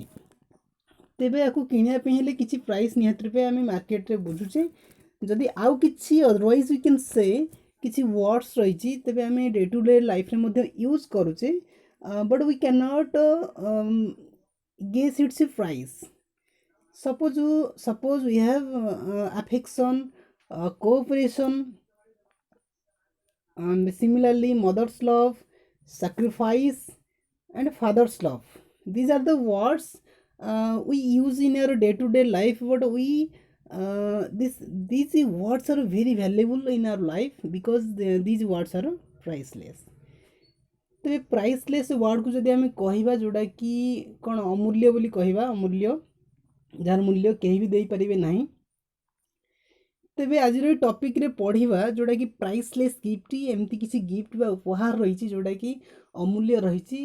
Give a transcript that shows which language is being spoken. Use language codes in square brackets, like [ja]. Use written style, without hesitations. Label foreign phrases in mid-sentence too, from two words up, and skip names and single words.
[or] ତେବେ ୟାକୁ କିଣିବା ପାଇଁ ହେଲେ କିଛି ପ୍ରାଇସ୍ ନିହାତି ରୂପେ ଆମେ ମାର୍କେଟରେ ବୁଝୁଛେ। ଯଦି ଆଉ କିଛି [en] otherwise we can say [or] କିଛି ୱାର୍ଡ଼ସ୍ ରହିଛି, ତେବେ ଆମେ [en] day to day life [or] ମଧ୍ୟ ୟୁଜ୍ କରୁଛେ, [en] but we can not guess its price. Suppose we have affection, cooperation, and similarly mother's love, sacrifice, and father's love. These are the words we use in our day-to-day life, but these words are very valuable in our life because these words are priceless. [or] ତେବେ [en] priceless word [or] ଯଦି ଆମେ କହିବା, ଯେଉଁଟାକି କ'ଣ ଅମୂଲ୍ୟ ବୋଲି କହିବା, ଅମୂଲ୍ୟ, ଯାହାର ମୂଲ୍ୟ କେହି ବି ଦେଇପାରିବେ ନାହିଁ। ତେବେ ଆଜିର ଏଇ ଟପିକ୍ରେ ପଢ଼ିବା ଯେଉଁଟାକି [en] priceless gift. [or] ଏମିତି କିଛି ଗିଫ୍ଟ ବା ଉପହାର ରହିଛି ଯେଉଁଟାକି ଅମୂଲ୍ୟ ରହିଛି।